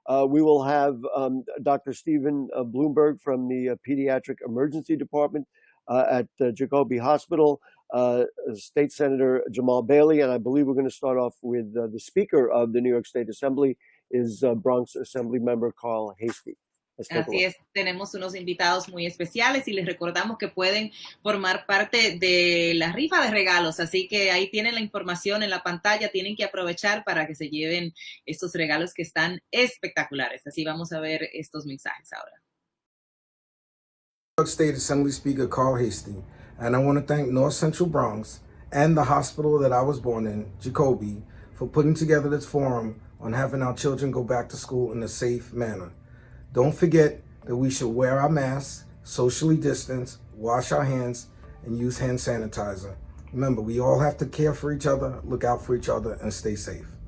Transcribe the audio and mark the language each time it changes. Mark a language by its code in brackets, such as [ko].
[en] We will have Dr. Stephen Bloomberg from the Pediatric Emergency Department at Jacoby Hospital, State Senator Jamal Bailey, and I believe we're going to start off with the Speaker of the New York State Assembly, is Bronx Assembly Member Carl Hasty. [es] Así es, tenemos unos invitados muy especiales y les recordamos que pueden formar parte de la rifa de regalos, así que ahí tienen la información en la pantalla, tienen que aprovechar para que se lleven estos regalos que están espectaculares. Así vamos a ver estos mensajes ahora. [en] New York State Assembly Speaker Carl Hasty, and I want to thank North Central Bronx and the hospital that I was born in, Jacoby, for putting together this forum on having our children go back to school in a safe manner. Don't forget that we should wear our masks, socially distance, wash our hands, and use hand sanitizer. Remember, we all have to care for each other, look out for each other, and stay safe.